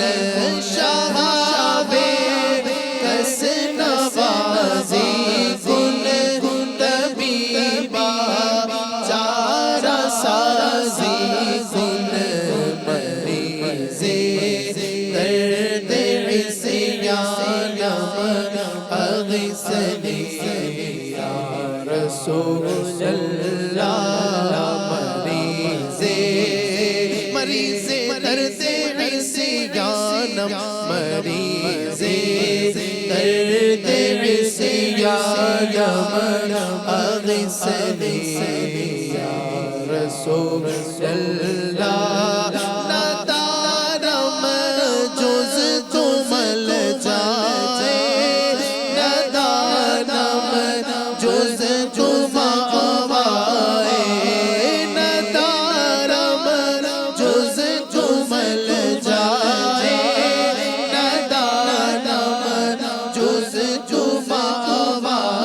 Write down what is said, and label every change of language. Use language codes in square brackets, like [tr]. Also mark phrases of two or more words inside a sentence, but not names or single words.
[fa] شہاب کس نوازی کن طبیبا, چار سازی کن. مریض درد عصیانم [ar] اغثنی یا رسول اللہ. [fa] مریض مریض درد عصیانم, مریض درد عصیانم [ar] اغثنی یا رسول اللہ. [fa] ندارم جز تم الجائے, ندارم جز تم آوائے, ندارم جز تم الجائے, ندارم جز تم آوائے.